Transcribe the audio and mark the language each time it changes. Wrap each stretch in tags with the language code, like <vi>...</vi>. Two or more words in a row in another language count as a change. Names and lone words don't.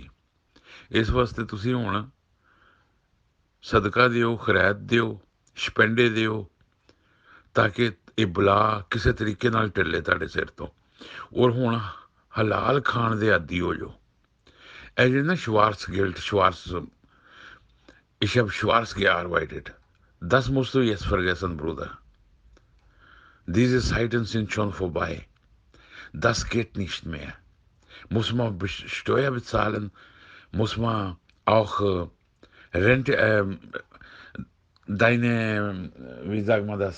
<pa>ਇਸ ਵਾਸਤੇ ਤੁਸੀਂ ਹੁਣ ਸਦਕਾ ਦਿਓ, ਖੈਰਾਤ ਦਿਓ, ਸ਼ਪੈਂਡੇ ਦਿਓ, ਤਾਂ ਕਿ ਇਹ ਬਲਾ ਕਿਸੇ ਤਰੀਕੇ ਨਾਲ ਟੱਲੇ ਤੁਹਾਡੇ ਸਿਰ ਤੋਂ। ਔਰ ਹੁਣ ਹਲਾਲ ਖਾਣ ਦੇ ਆਦੀ ਹੋ ਜਾਓ। ਇਹ ਜਿਹੜੇ ਨਾ</pa> <de>ich habe schwarz gearbeitet. Das musst du jetzt vergessen, Bruder. Diese Zeiten sind schon vorbei. Das geht nicht mehr. Muss man Steuer bezahlen, muss man auch Rente, wie sagt man das?</de>